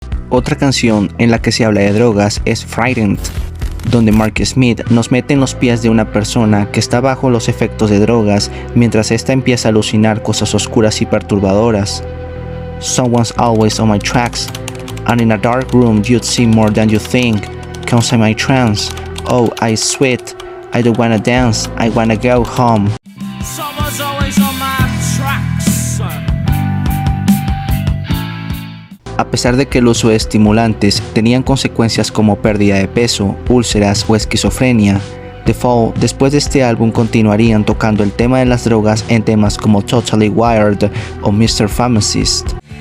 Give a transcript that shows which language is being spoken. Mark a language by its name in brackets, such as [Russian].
[Spanish] Otra canción en la que se habla de drogas es Frightened, donde Mark Smith nos mete en los pies de una persona que está bajo los efectos de drogas mientras ésta empieza a alucinar cosas oscuras y perturbadoras. [English] Someone's always on my tracks, and in a dark room you'd see more than you think. Comes in my trance, oh I sweat, I don't wanna dance, I wanna go home. Someone's always on my tracks. [Spanish] A pesar de que el uso de estimulantes tenían consecuencias como pérdida de peso, úlceras o esquizofrenia, The Fall después de este álbum continuarían tocando el tema de las drogas en temas como Totally Wired o Mr. Pharmacist.